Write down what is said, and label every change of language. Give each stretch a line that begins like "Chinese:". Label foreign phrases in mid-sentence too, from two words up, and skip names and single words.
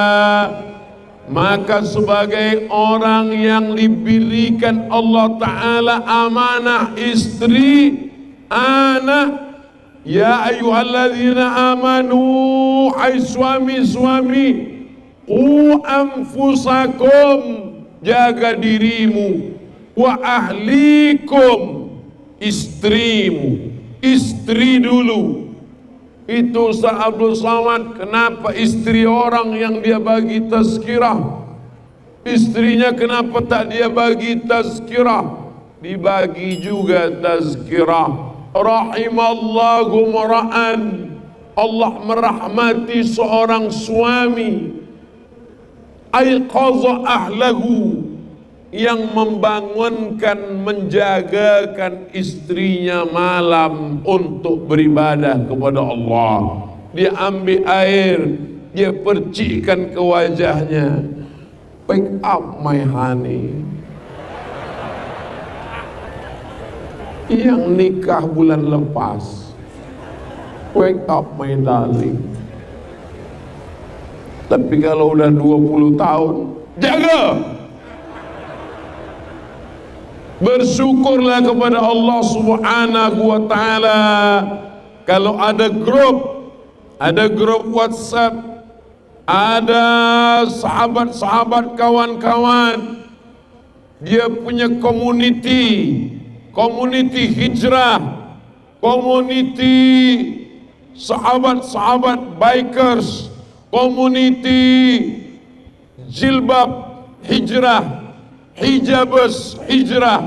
Malay: maka sebagai orang yang diberikan Allah Ta'ala amanah istri, anak,
Arabic: يا أيها الذين آمنوا,
Malay: hai suami-suami,
Arabic: قوا أنفسكم,
Malay: jaga dirimu,
Arabic: وأهليكم,
Malay: istrimu, istri dulu. Itu Ustaz Abdul Somad, kenapa istri orang yang dia bagi tazkirah, istrinya kenapa tak dia bagi tazkirah? Dibagi juga tazkirah.
Arabic: رحم الله امرأ,
Malay: Allah merahmati seorang suami
Arabic: أيقظ أهله,
Malay: yang membangunkan, menjagakan istrinya malam untuk beribadah kepada Allah. Dia ambil air, dia percikkan ke wajahnya.
English: Wake up my honey.
Malay: Yang nikah bulan lepas,
English: wake up my darling.
Malay: Tapi kalau udah 20 tahun, jaga. Bersyukurlah kepada Allah
Arabic: سبحانه وتعالى
Malay: kalau ada grup WhatsApp, ada sahabat-sahabat, kawan-kawan, dia punya community hijrah, community sahabat-sahabat bikers, community jilbab hijrah, hijabers hijrah.